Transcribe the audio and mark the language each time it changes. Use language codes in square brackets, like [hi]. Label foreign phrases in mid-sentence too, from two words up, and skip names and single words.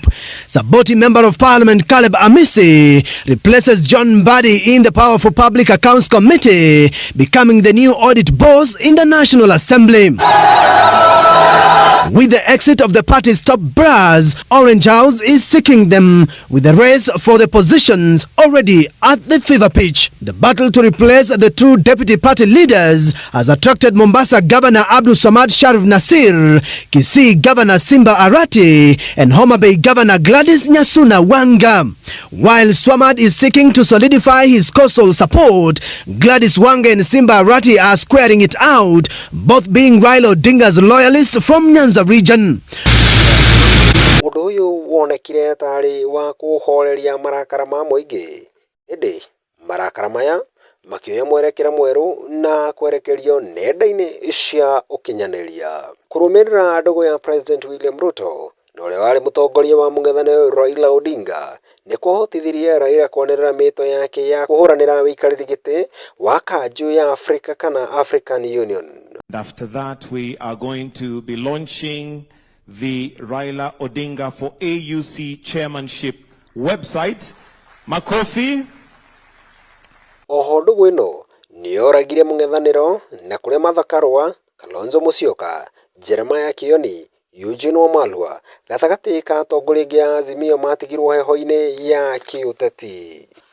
[en] Saboti Member of Parliament Caleb Amisi replaces John Mbadi in the Powerful Public Accounts Committee, becoming the new audit boss in the National Assembly. With the exit of the party's top brass, Orange House is seeking them, with the race for the positions already at the fever pitch. The battle to replace the two deputy party leaders has attracted Mombasa Governor Abdul Samad Sharif Nasir, Kisii Governor Simba Arati, and Homa Bay Governor Gladys Nyasuna Wanga. While Swamad is seeking to solidify his coastal support, Gladys Wanga and Simba Arati are squaring it out, both being Raila Odinga's loyalists from Nyanza region. [ki] Undu uyu wonekire tari wa kuhoreria marakara ma muingi. Indi marakara maya makioya mwerekera mweru na kwerekerio nenda-ini cia ukinyaniria. Kurumirira ndogo ya President William Ruto na uria wari mutongoria wa mung'ethaniro Raila Odinga ni kuhotithirie Raila kuonerera mito yake ya kuhuranira wikariri giti wa kanju ya Africa kana African Union. [en] After that, we are going to be launching the Raila Odinga for AUC chairmanship website. Makofi. [ki] Oho ndugu ino nioragire mung'ethaniro na kuria mathakarwa Kalonzo Musyoka, Jeremiah Kioni, Eugene Wamalwa gathagati ka atongoria angi a Azimio matigirwo heho-ini ya kiuteti.